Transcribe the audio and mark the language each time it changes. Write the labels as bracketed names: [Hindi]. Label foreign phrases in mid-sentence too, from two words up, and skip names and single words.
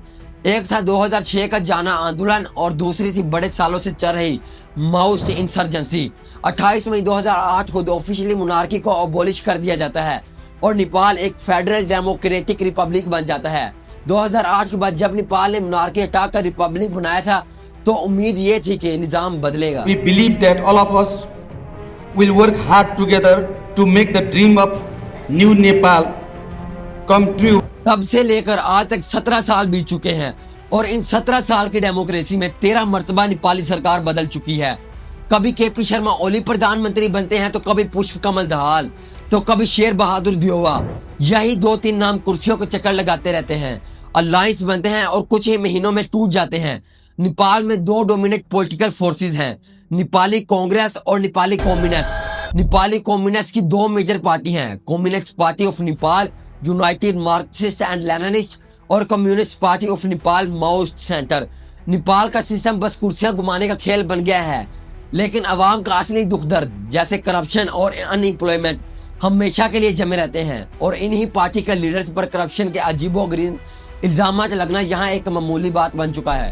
[Hindi] एक था 2006 का जाना आंदोलन और दूसरी थी बड़े सालों से चल रही माओइस्ट इंसर्जेंसी। 28 मई 2008 को ऑफिशियली मोनार्की को अबॉलिश कर दिया जाता है और नेपाल एक [English] federal democratic republic [Hindi] बन जाता है। 2008 के बाद जब नेपाल ने मोनार्की हटाकर रिपब्लिक बनाया था तो उम्मीद ये थी कि निजाम बदलेगा। [English] We believe that all of us will work hard together to make the dream of new Nepal come true. [Hindi] तब से लेकर आज तक 17 साल बीत चुके हैं और इन 17 साल की डेमोक्रेसी में 13 मर्तबा नेपाली सरकार बदल चुकी है। कभी केपी शर्मा ओली प्रधानमंत्री बनते हैं तो कभी पुष्प कमल दहाल, तो कभी शेर बहादुर देओवा। यही 2-3 नाम कुर्सियों के चक्कर लगाते रहते हैं, अलायंस बनते हैं और कुछ ही महीनों में टूट जाते हैं। नेपाल में 2 [English] dominate political forces [Hindi] हैं, नेपाली कांग्रेस और नेपाली कम्युनिस्ट। नेपाली कम्युनिस्ट की 2 मेजर पार्टी हैं, कम्युनिस्ट पार्टी ऑफ नेपाल यूनाइटेड मार्क्सिस्ट एंड लेनिनिस्ट और कम्युनिस्ट पार्टी ऑफ नेपाल माओइस्ट सेंटर। नेपाल का सिस्टम बस कुर्सियां घुमाने का खेल बन गया है, लेकिन अवाम का असली दुख दर्द जैसे करप्शन और अनएम्प्लॉयमेंट हमेशा के लिए जमे रहते हैं और इन्हीं पार्टी के लीडर्स पर करप्शन के अजीबोगरीब इल्जाम लगना यहाँ एक मामूली बात बन चुका है।